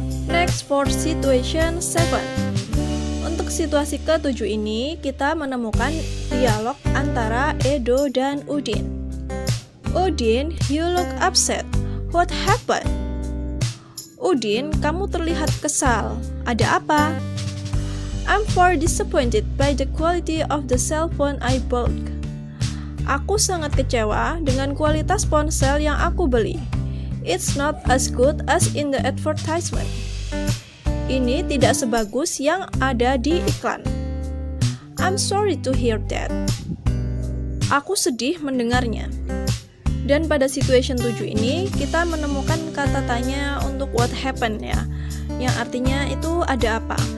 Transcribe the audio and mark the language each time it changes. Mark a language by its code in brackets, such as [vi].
[en] Next for situation 7. [id] Untuk situasi ke-7 ini, kita menemukan dialog antara Edo dan Udin. [en] Udin, you look upset. What happened? Udin, [id] kamu terlihat kesal. Ada apa? [en] I'm far disappointed by the quality of the cell phone I bought. [id] Aku sangat kecewa dengan kualitas ponsel yang aku beli. [en] It's not as good as in the advertisement. [id] Ini tidak sebagus yang ada di iklan. [en] I'm sorry to hear that. [id] Aku sedih mendengarnya. Dan pada situation 7 ini kita menemukan kata tanya untuk [en] what happened [id] ya, yang artinya itu ada apa.